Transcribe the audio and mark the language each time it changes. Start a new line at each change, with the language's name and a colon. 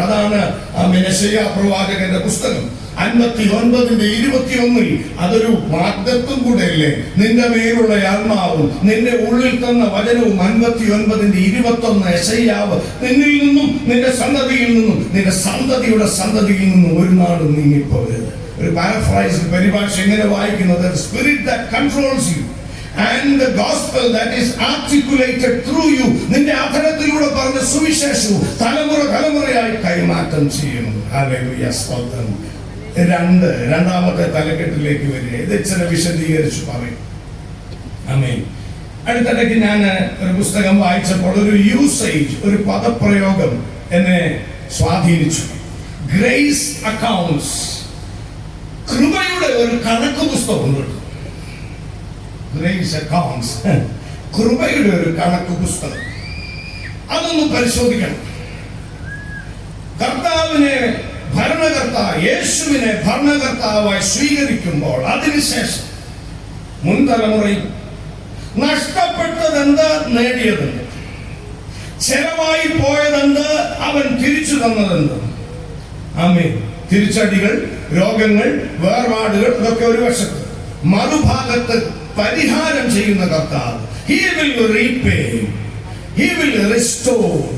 Malayalam: അതാണ് ആമേൻ യെശയ്യാ പ്രവാചകന്റെ പുസ്തകം 59:21 അതൊരു വാഗ്ദത്തം കൂടെയല്ലേ. നിന്റെ മേലുള്ള ആത്മാവും നിന്റെ ഉള്ളിൽ തന്ന വചനവും. 59:21 യെശയ്യാവ്, നിന്നിൽ നിന്നും നിന്റെ സന്തതിയിൽ നിന്നും നിന്റെ സന്തതിയുടെ സന്തതിയിൽ നിന്നും ഒരു നാളും നീങ്ങിപ്പോകരുത്. ഒരു പാരഫ്രൈസ് പരിഭാഷ എങ്ങനെ വായിക്കുന്നത്?
English: Spirit that controls you and the gospel that is articulated through you.
Malayalam: നിന്റെ അധരത്തിലൂടെ പറഞ്ഞ സുവിശേഷവും തലമുറയായി കൈമാറ്റം ചെയ്യണം. ഹല്ലേലൂയ, സ്തോത്രം. രണ്ടാമത്തെ തലക്കെട്ടിലേക്ക് വരിക. ഇത് ഇച്ചിരി വിശദീകരിച്ച് പറയും. ആമേൻ. അടുത്തിടയ്ക്ക് ഞാൻ ഒരു പുസ്തകം വായിച്ചപ്പോൾ ഒരു യൂസേജ്, ഒരു പദപ്രയോഗം എന്നെ സ്വാധീനിച്ചു.
English: grace accounts,
Malayalam: കൃപയുടെ ഒരു കണക്ക് പുസ്തകമുണ്ട്.
English: grace accounts,
Malayalam: കൃപയുടെ ഒരു കണക്ക് പുസ്തകം. അതൊന്ന് പരിശോധിക്കണം. കർത്താവിനെ യേശുവിനെ ഭരണകർത്താവായി സ്വീകരിക്കുമ്പോൾ അതിനുശേഷം മുൻതലമുറയിൽ നഷ്ടപ്പെട്ടതെന്ത്, നേടിയതെന്ത്, ചെലവായി പോയതെന്ത്, അവൻ തിരിച്ചു തന്നതെന്ത്. ആമേൻ. തിരിച്ചടികൾ, രോഗങ്ങൾ, വേർപാടുകൾ, ഇതൊക്കെ ഒരു വശത്ത്. മറുഭാഗത്ത് പരിഹാരം ചെയ്യുന്ന കർത്താവ്.
English: He will repay, He will restore.